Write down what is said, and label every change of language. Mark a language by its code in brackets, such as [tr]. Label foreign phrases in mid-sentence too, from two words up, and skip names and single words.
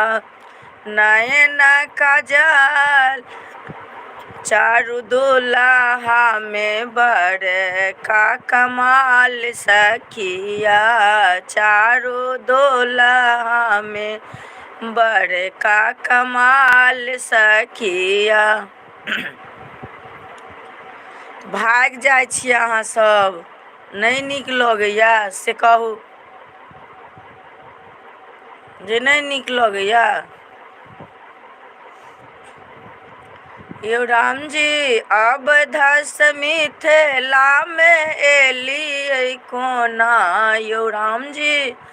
[mai] नयन काजल चारू दुल्हा में बड़े का कमाल सखिया, चारू दुल्हा में बड़े का कमाल सखिया। भाग जाइ छियै अहाँ सब, नहीं नीक लगैया से कहू। जे नहीं नीक लगैया यौ राम जी, अब धस मिथिला में एलियै कोना, यौ राम जी